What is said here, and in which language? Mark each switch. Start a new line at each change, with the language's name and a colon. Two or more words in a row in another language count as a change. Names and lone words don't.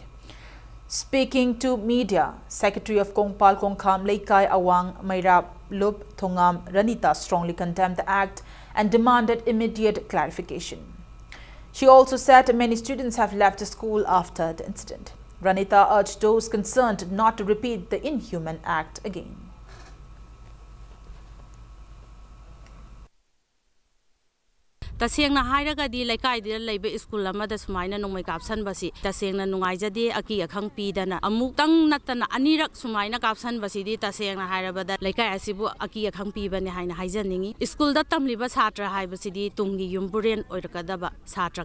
English: Speaking to media, Secretary of Kongpal Kongkham Laikai Awang Maira Lup Thongam Ranita strongly condemned the act and demanded immediate clarification. She also said many students have left the school after the incident. Ranita urged those concerned not to repeat the inhuman act again.
Manipuri: Tasengna hairagadi laikai dira leibe school amada sumaina nongmai kapsan basi tasengna nungaijade aki akhang pidana amuk tang natana anirak sumaina kapsan basi di tasengna hairabada laikai asibu aki akhang pibane haina haijaningi school da tamliba satra haibasi di tunggi yumburen oirakadaba satra